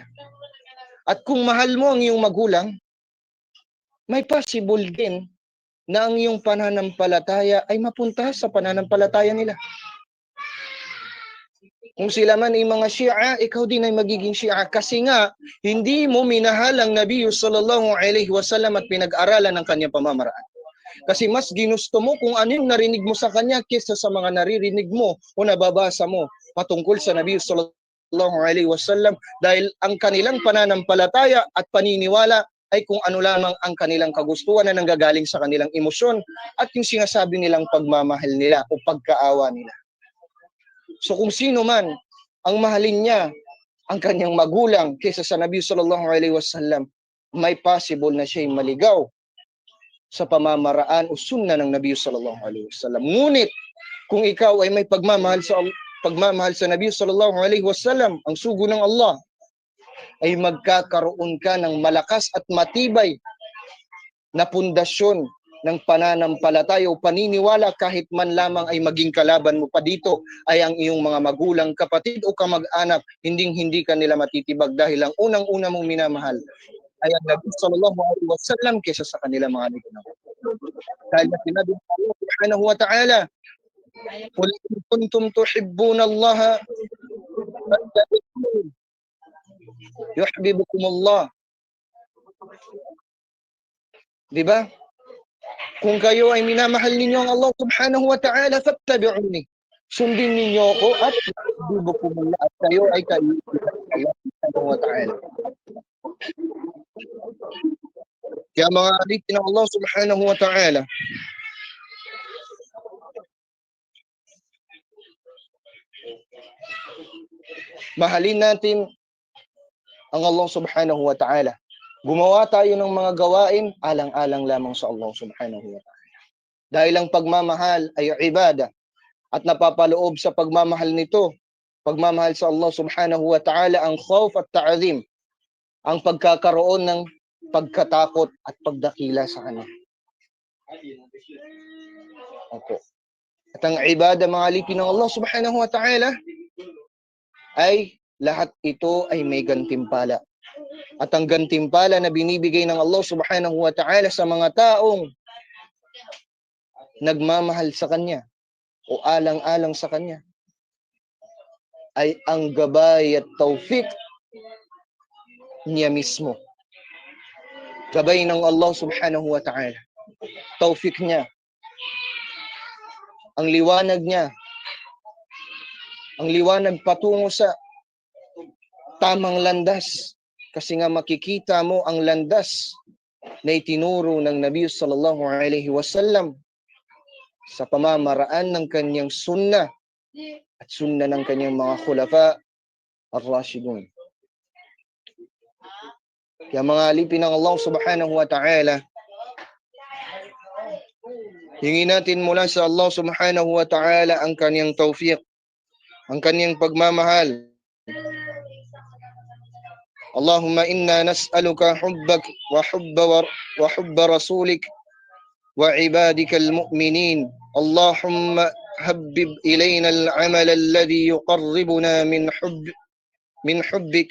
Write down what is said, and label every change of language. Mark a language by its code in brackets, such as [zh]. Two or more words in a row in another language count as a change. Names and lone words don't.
[tl] At kung mahal mo ang iyong magulang, may possible din na ang iyong pananampalataya ay mapunta sa pananampalataya nila. Kung sila man ay mga Shia, ikaw din ay magiging Shia. Kasi nga, hindi mo minahal ang Nabi [ar] صلى الله عليه وسلم [tl] at pinag-aralan ng kanyang pamamaraan. Kasi mas ginusto mo kung ano yung narinig mo sa kanya kaysa sa mga naririnig mo o nababasa mo patungkol sa Nabi [ar] صلى الله عليه وسلم, [tl] dahil ang kanilang pananampalataya at paniniwala ay kung ano lamang ang kanilang kagustuhan na nanggagaling sa kanilang emosyon at yung sinasabi nilang pagmamahal nila o pagkaawa nila. So kung sino man ang mahalin niya ang kanyang magulang kaysa sa Nabi [ar] صلى الله عليه وسلم, [tl] may possible na siya'y maligaw sa pamamaraan o sunna ng Nabi [ar] صلى الله عليه وسلم. [tl] Ngunit kung ikaw ay may pagmamahal sa Nabi [ar] صلى الله عليه وسلم, [tl] ang sugo ng Allah, ay magkakaroon ka ng malakas at matibay na pundasyon ng pananampalataya o paniniwala kahit man lamang ay maging kalaban mo pa dito ay ang iyong mga magulang, kapatid o kamag-anak, hindi kanila matitibag dahil ang unang-una mong minamahal ay ang Nabi [ar] صلى الله عليه وسلم [tl] kaysa sa kanila mga ligaw. Dahil sinabi ng Allah [ar] سبحانه وتعالى, "قل إن كنتم تحبون الله فاتبعوني يحببكم الله." [tl] Di ba? Kung kayo ay minamahal ninyo ang Allah [ar] سبحانه وتعالى, [tl] fattabi'uni. Sundin ninyo ako at yuhibbukumullah, at kayo ay kaibigan ng Allah [ar] سبحانه وتعالى. [tl] Kaya mga alipin ng Allah [ar] سبحانه وتعالى, [tl] mahalin natin ang Allah [ar] سبحانه وتعالى. [tl] Gumawa tayo ng mga gawain alang-alang lamang sa Allah [ar] سبحانه وتعالى. [tl] Dahil ang pagmamahal ay ibada at napapaloob sa pagmamahal nito, pagmamahal sa Allah [ar] سبحانه وتعالى, [tl] ang khawf at ta'zim, ang pagkakaroon ng pagkatakot at pagdakila sa Kanya. Opo. At ang ibada, mga alipin ng Allah [ar] سبحانه وتعالى, [tl] ay lahat ito ay may gantimpala. At ang gantimpala na binibigay ng Allah [ar] سبحانه وتعالى [tl] sa mga taong nagmamahal sa Kanya o alang-alang sa Kanya ay ang gabay at taufik niya mismo. Gabay ng Allah [ar] سبحانه وتعالى. [tl] Taufik niya. Ang liwanag niya. Ang liwanag patungo sa tamang landas. Kasi nga makikita mo ang landas na itinuro ng Nabi [ar] صلى الله عليه وسلم [tl] sa pamamaraan ng kanyang sunnah at sunnah ng kanyang mga [ar] الخلفاء الراشدون. [tl] Kaya mga alipin ng Allah [ar] سبحانه وتعالى, [tl] hingin natin mula sa Allah [ar] سبحانه وتعالى [tl] ang kanyang tawfiq, ang kanyang pagmamahal. [ar] اللهم إنا نسألك حبك وحب رسولك وعبادك المؤمنين. اللهم حبب إلينا العمل الذي يقربنا من حبك.